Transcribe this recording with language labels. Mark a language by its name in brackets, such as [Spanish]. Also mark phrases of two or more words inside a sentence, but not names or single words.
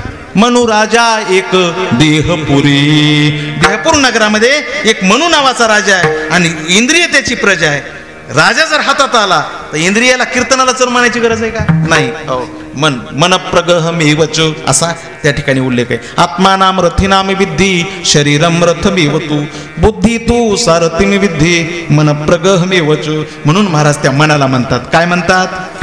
[Marathi] मनु राजा एक देहपुरी, देहपूर नगरामध्ये एक मनु नावाचा राजा आहे आणि इंद्रिय त्याची प्रजा आहे. राजा जर हातात आला तर इंद्रियाला कीर्तनाला चर म्हणायची गरज आहे का? नाही. [Sanskrit] मन मन प्रगहमेवच [Marathi] असा त्या ठिकाणी उल्लेख आहे. [Sanskrit] आत्मानाम रथिनाम विद्धी शरीरम रथमेवतु, बुद्धी तू सारथिम विद्धी मन प्रगहमेवच. [Marathi] म्हणून महाराज त्या मनाला म्हणतात. काय म्हणतात?